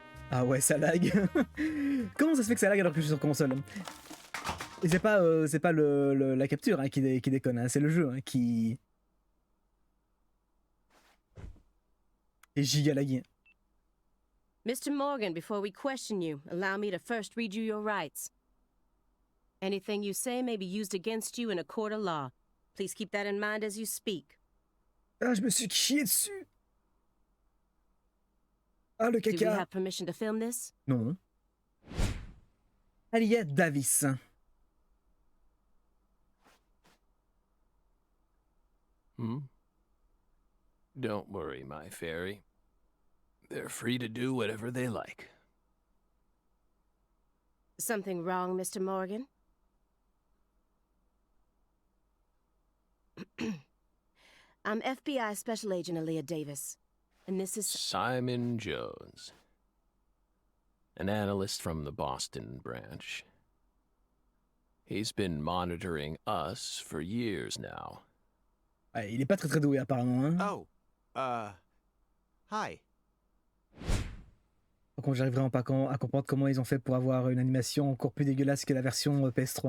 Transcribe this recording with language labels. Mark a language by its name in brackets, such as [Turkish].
[French] Ah ouais, ça lag. Comment ça se fait que ça lag alors que je suis sur console? Et c'est pas la capture hein, qui déconne, hein. C'est le jeu hein, qui est giga lagué. [English] Mr. Morgan, before we question you, allow me to first read you your rights. Anything you say may be used against you in a court of law. Please keep that in mind as you speak. [French] Ah, je me suis chié dessus. Ah, le [English] Do we [French] caca. [English] have permission to film this? [French] Non. Alia Davis. [English] Hmm? Don't worry, my fairy. They're free to do whatever they like. Something wrong, Mr. Morgan? I'm FBI Special Agent Aaliyah Davis, and this is... Simon Jones. An analyst from the Boston branch. He's been monitoring us for years now. [French] Ouais, il est pas très très doué apparemment. Hein. [English] Oh, hi. [French] Par contre, j'arrive vraiment pas à comprendre comment ils ont fait pour avoir une animation encore plus dégueulasse que la version PS3.